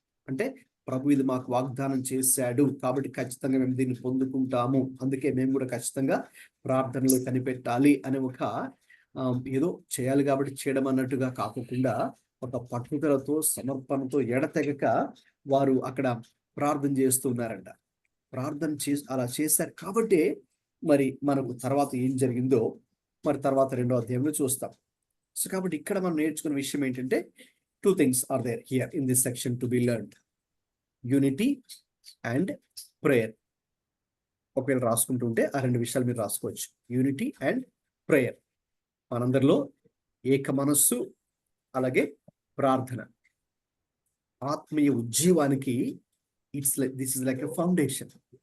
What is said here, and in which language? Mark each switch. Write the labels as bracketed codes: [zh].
[te] అంటే ప్రభు ఇది మాకు వాగ్దానం చేశాడు కాబట్టి ఖచ్చితంగా మేము దీన్ని పొందుకుంటాము, అందుకే మేము కూడా ఖచ్చితంగా ప్రార్థనలో కనిపెట్టాలి అనే ఒక ఏదో చేయాలి కాబట్టి చేయడం అన్నట్టుగా కాకుండా, ఒక పట్టుదలతో, సమర్పణతో, ఎడతెగక వారు అక్కడ ప్రార్థన చేస్తున్నారంట. ప్రార్థన అలా చేశారు కాబట్టి మరి మనకు తర్వాత ఏం జరిగిందో మరి తర్వాత 2వ అధ్యాయంలో చూస్తాం. సో కాబట్టి ఇక్కడ మనం నేర్చుకున్న విషయం ఏంటంటే, [en] 2 things are there here in this section to be learned: unity and prayer. [te] ఒకవేళ రాసుకుంటుంటే ఆ 2 విషయాలు మీరు రాసుకోవచ్చు, యూనిటీ అండ్ ప్రేయర్. మనందరిలో ఏక మనస్సు, అలాగే ప్రార్థన. ఆత్మీయ ఉజ్జీవానికి [en] This is like a foundation.